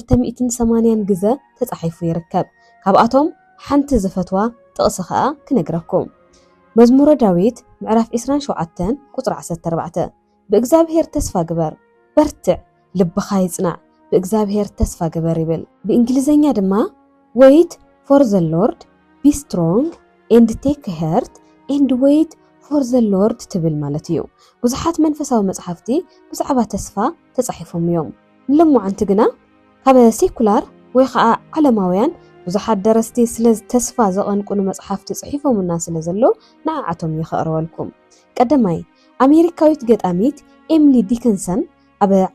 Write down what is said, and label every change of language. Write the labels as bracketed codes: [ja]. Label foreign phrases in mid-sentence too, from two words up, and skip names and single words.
[ti] 280 ግዜ ተጻሒፉ ይርከብ። ካብኣቶም ሓንቲ ዝፈትዋ ጥቕሲ ከዓ ክነግረኩም። መዝሙረ ዳዊት ምዕራፍ 27 ቁጽሪ 14 ብእግዚአብሔር ተስፋ ግበር በርትዕ ልብኻ ይጽናዕ ብእግዚአብሔር ተስፋ ግበር ይብል። ብእንግሊዘኛ ድማ [en] wait for the Lord be strong and take heart and wait for the Lord [ti] ትብል ማለት እዩ። ብዙሓት መንፈሳዊ መጽሓፍቲ ብዛዕባ ተስፋ ተጻሒፎም እዮም። ንሎሙዓንቲ ግና ካብ ሴኩላር ወይ ከዓ ዓለማውያን ብዙሓት ደረስቲ ስለ ተስፋ ዘቐንቁን መጽሓፍቲ ጽሒፎምና ስለ ዘሎ ንዓዓቶም ይኸቕርበልኩም። ቀዳማይ ኣሜሪካዊት ገጣሚት ኤሚሊ ዲክንሰን ኣብ